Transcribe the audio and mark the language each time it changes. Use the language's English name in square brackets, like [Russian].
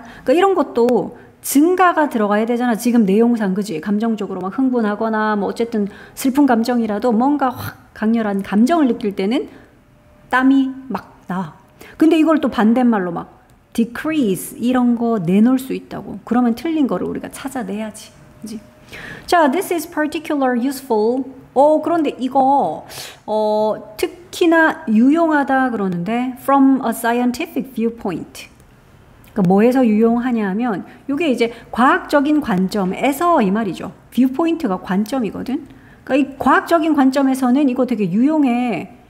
[Korean] 그러니까 이런 것도 증가가 들어가야 되잖아. 지금 내용상, 그지? 감정적으로 막 흥분하거나 뭐 어쨌든 슬픈 감정이라도 뭔가 확 강렬한 감정을 느낄 때는 땀이 막 나와. 근데 이걸 또 반대말로 막 decrease 이런 거 내놓을 수 있다고. 그러면 틀린 거를 우리가 찾아내야지. 그지? [English] 자, this is particular useful. [Korean] 그런데 이거 특히나 유용하다 그러는데 [English] from a scientific viewpoint. [Korean] 그러니까 뭐에서 유용하냐 하면 이게 이제 과학적인 관점에서 이 말이죠. viewpoint가 관점이거든. 그러니까 이 과학적인 관점에서는 이거 되게 유용해.